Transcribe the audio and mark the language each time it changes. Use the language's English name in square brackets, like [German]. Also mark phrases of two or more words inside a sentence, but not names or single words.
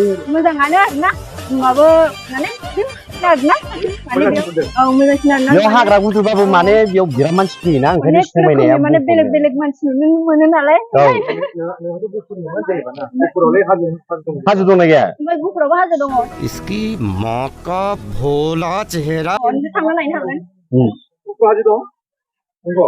[Bodo] मोजाङानो आरोना माबो माने आरोना मोजांसिन आरोना बेयाव हाग्रा गुदुबाबो माने बेयाव बिराद मानसि फैयोना ओंखायनो समायनाया माने बेलेग बेलेग मानसि नुनो मोनो नालाय हाजो दंना गैया ओमफ्राय गुफुरावबो हाजो दङ [Hindi] इसकी माँ का भोला चेहरा [Bodo] थांना नायनो हागोन हाजो दं नंगौ